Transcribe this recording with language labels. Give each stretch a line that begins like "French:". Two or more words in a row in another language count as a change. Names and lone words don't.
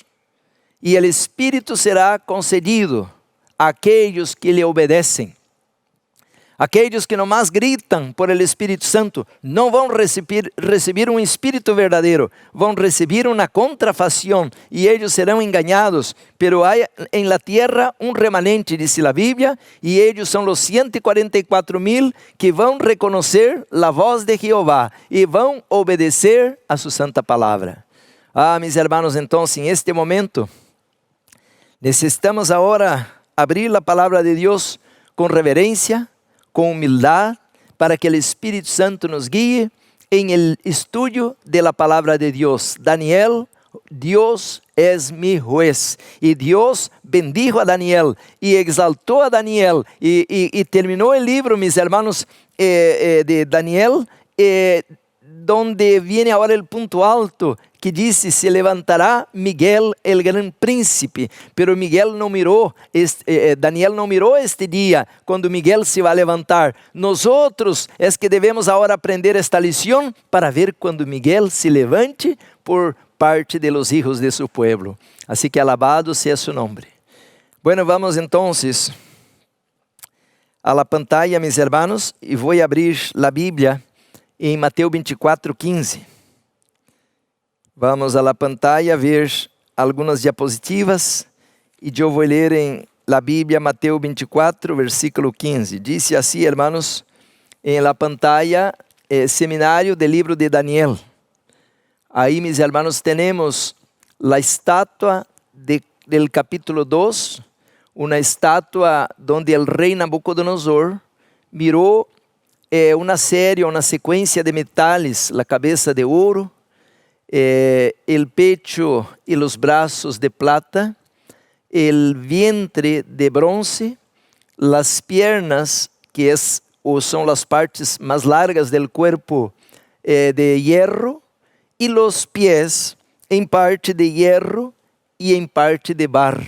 Portuguese: E o Espírito será concedido àqueles que lhe obedecem. Aqueles que nomás gritam
Spanish: por el
Portuguese: Espírito Santo não vão receber um Espírito verdadeiro, vão receber uma contrafação e eles serão enganados.
Spanish: Pero
Portuguese: há em
Spanish: la tierra um remanente,
Portuguese: diz a Bíblia, e eles são os 144,000 que vão reconhecer a voz de Jeová e vão obedecer a sua santa palavra.
Spanish: Mis hermanos,
Portuguese: então, em este momento, necessitamos agora abrir a palavra de Deus com reverência, com humildade, para que o Espírito Santo nos guie em
Spanish: el estudio de la
Portuguese: palavra de Deus.
Spanish: Daniel, Deus es mi juez.
Portuguese: E Deus bendijo a Daniel e exaltou a Daniel e terminou o livro,
Spanish: mis hermanos, de Daniel, donde viene
Portuguese: agora o ponto alto, que disse,
Spanish: se levantará Miguel, el gran príncipe.
Portuguese: Pero Miguel não mirou, Daniel não mirou este dia, quando Miguel se vai levantar. Nós outros é que devemos agora aprender esta lição, para ver quando Miguel se levante
Spanish: por parte de los hijos de su pueblo. Así que alabado sea su nombre. Bueno, vamos entonces a la pantalla, mis hermanos, y voy a abrir la Biblia em Mateus 24:15. Vamos a la pantalla ver
Portuguese: algumas diapositivas e eu vou ler em la Bíblia Mateus 24, versículo 15.
Spanish: Dice assim, hermanos, em la pantalla, Seminário del Libro de Daniel. Aí, mis hermanos,
Portuguese: temos la estátua del capítulo 2, uma estátua
Spanish: donde el
Portuguese: rei Nabucodonosor mirou uma série, uma sequência de metales, a cabeça de ouro,
Spanish: el pecho y los brazos de plata, el vientre de bronce, las piernas, que son las partes más largas del cuerpo, de hierro, y los pies en parte de hierro y en parte de barro.